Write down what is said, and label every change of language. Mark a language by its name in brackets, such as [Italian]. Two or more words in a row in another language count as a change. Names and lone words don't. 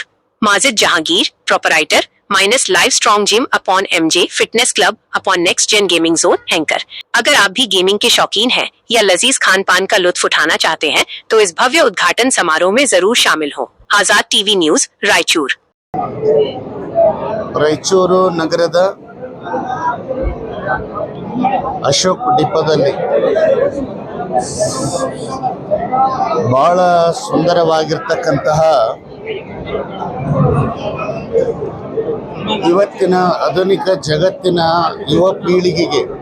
[Hindi] माजिद जहांगीर, प्रोपराइटर माइनस लाइव स्ट्रॉन्ग जिम अपॉन MJ फिटनेस क्लब अपॉन नेक्स्ट जेन गेमिंग जोन, हैंकर। अगर आप भी गेमिंग के शौकीन हैं या लजीज खान पान का लुत्फ उठाना चाहते हैं तो इस भव्य उद्घाटन समारोह में जरूर शामिल हो। आजाद टीवी न्यूज रायचूर। [Kannada] ರಾಯಚೂರು ನಗರದ ಅಶೋಕ್ ಡಿಪೋದಲ್ಲಿ ಬಹಳ ಸುಂದರವಾಗಿರ್ತಕ್ಕಂತಹ ಇವತ್ತಿನ ಆಧುನಿಕ ಜಗತ್ತಿನ ಯುವ ಪೀಳಿಗೆಗೆ,